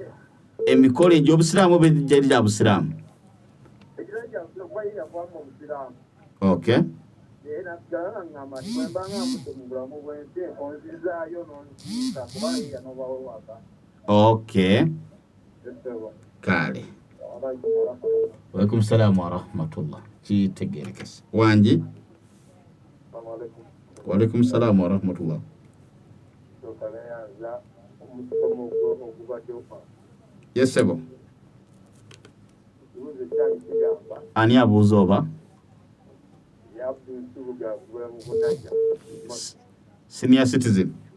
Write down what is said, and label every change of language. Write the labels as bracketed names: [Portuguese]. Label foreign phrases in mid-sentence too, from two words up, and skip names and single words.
[Ganda] Emikolo egy'obusiraamu oba egyali gya busiraamu? Ekirala kya busiraamu kuba ye yavaamu obusiraamu. Okay. Naye nasigala ng'amba nti bwe mba nga mbutte mu bulamu bw'ensi onzizaayo n'onziika kuba ye yanobawo ewaka. Okay. Kale. [Arabic] وعليكم السلام ورحمة الله. [Ganda] Kitegerekese. Wangi. [Arabic] وعليكم السلام ورحمة الله. [Ganda] Yes, sebo. Ani abuuza oba? [English] Senior citizen.